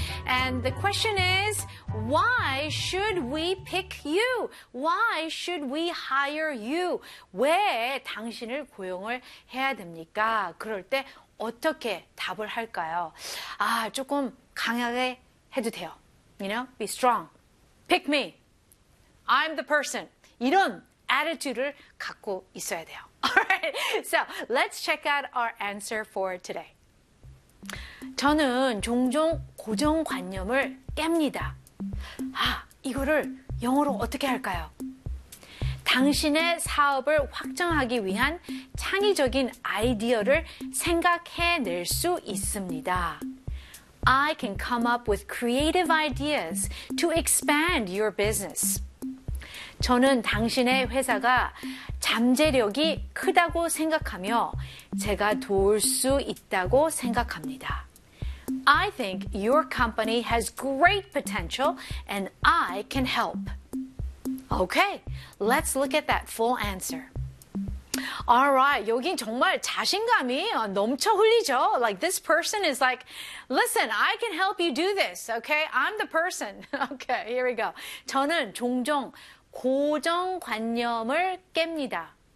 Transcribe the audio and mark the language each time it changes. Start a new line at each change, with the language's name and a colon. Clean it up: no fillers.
English: And the question is, why should we pick you? Why should we hire you?
Korean: 왜 당신을 고용을 해야 됩니까? 그럴 때 어떻게 답을 할까요? 아, 조금 강하게 해도 돼요.
English: You know, be strong. Pick me. I'm the person.
Korean: 이런 attitude를 갖고 있어야 돼요.
English: Alright, so let's check out our answer for today.
Korean: 저는 종종 고정관념을 깹니다. 아, 이거를 영어로 어떻게 할까요? 당신의 사업을 확장하기 위한 창의적인 아이디어를 생각해낼 수 있습니다.
English: I can come up with creative ideas to expand your business.
Korean: 저는 당신의 회사가 잠재력이 크다고 생각하며 제가 도울 수 있다고 생각합니다.
English: I think your company has great potential and I can help. Okay, let's look at that full answer. Alright,
Korean: 여긴 정말 자신감이 넘쳐 흘리죠?
English: Like this person is like, listen, I can help you do this, okay? I'm the person. Okay, here we go.
Korean: 저는 종종 고정관념을 깹니다.